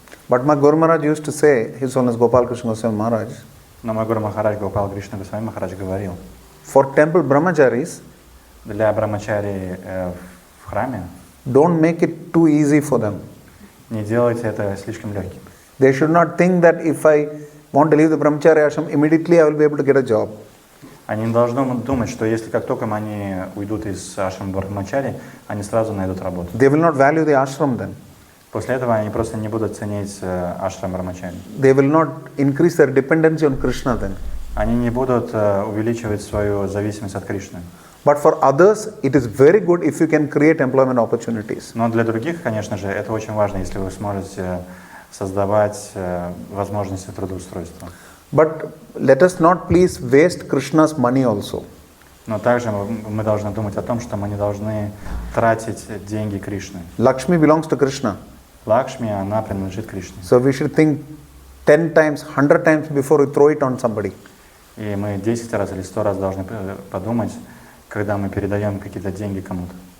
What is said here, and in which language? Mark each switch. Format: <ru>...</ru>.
<en>But my Guru Maharaj used to say, His Holiness Gopal Krishna Goswami Maharaj,</en> <ru>Но мой Гуру Махарадж Гопал Кришна Госвами Махарадж говорил,</ru> <en>for temple brahmacharis,</en> <ru>для брамачари в храме</ru> <en>don't make it too easy for them.</en> <ru>не делайте это слишком легким.</ru> <en>They should not think that if I want to leave the brahmacharya ashram, immediately I will be able to get a job.</en> <ru>Они не должны думать, что если как только они уйдут из ашрама брамачари, они сразу найдут работу.</ru> <en>They will not value the ashram then.</en> <ru>После этого они просто не будут ценить ашрам брамачари.</ru> <en>They will not increase their dependency on Krishna then.</en> <ru>Они не будут увеличивать свою зависимость от Кришны.</ru> <en>But for others, it is very good if you can create employment opportunities.</en> <ru>Но для других, конечно же, это очень важно, если вы сможете создавать возможности трудоустройства.</ru> <en>But let us not please waste Krishna's money also.</en> <ru>Но также мы должны думать о том, что мы не должны тратить деньги Кришны.</ru> <en>Lakshmi belongs to Krishna.</en> <ru>Лакшми, она принадлежит Кришне.</ru> <en>So we should think 10 times, 100 times before we throw it on somebody.</en> <ru>И мы 10 раз или 100 раз должны подумать, когда мы передаем какие-то деньги кому-то.</ru>